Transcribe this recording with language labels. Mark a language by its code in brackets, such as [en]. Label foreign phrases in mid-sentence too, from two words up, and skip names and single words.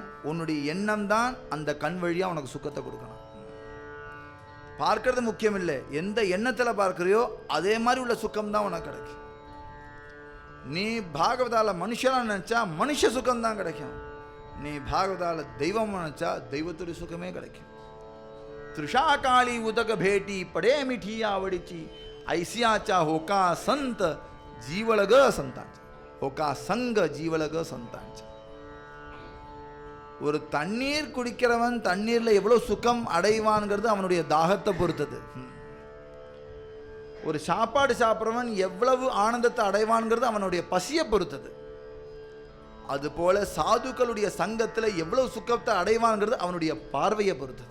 [ta] உன்னுடைய எண்ணம் தான் அந்த கண் வழியாக உனக்கு சுக்கத்தை கொடுக்கணும். பார்க்கறது முக்கியம் இல்லை, எந்த எண்ணத்தில் பார்க்குறியோ அதே மாதிரி உள்ள சுக்கம் தான் உனக்கு கிடைக்கும். நீ பாகவதால மனுஷனா நினைச்சா மனுஷ சுகம் தான் கிடைக்கும், நீ பாகவதால தெய்வம் நினைச்சா தெய்வத்துடைய சுகமே கிடைக்கும். [mr] त्रिषा काळी उदक भेटी पडे मिठी आवडीची, ऐसियाचा होका संत जीवलग संतांचा, होका संग जीवलग संतांचा. [ta] ஒரு தண்ணீர் குடிக்கிறவன் தண்ணீர்ல எவ்வளவு சுகம் அடைவான்ங்கிறது அவனுடைய தாகத்தை பொறுத்தது. ஒரு சாப்பாடு சாப்பிட்றவன் எவ்வளவு ஆனந்தத்தை அடைவான்ங்கிறது அவனுடைய பசியை பொறுத்தது. அதுபோல சாதுக்களுடைய சங்கத்தில் எவ்வளவு சுக்கத்தை அடைவான்ங்கிறது அவனுடைய பார்வையை பொறுத்தது.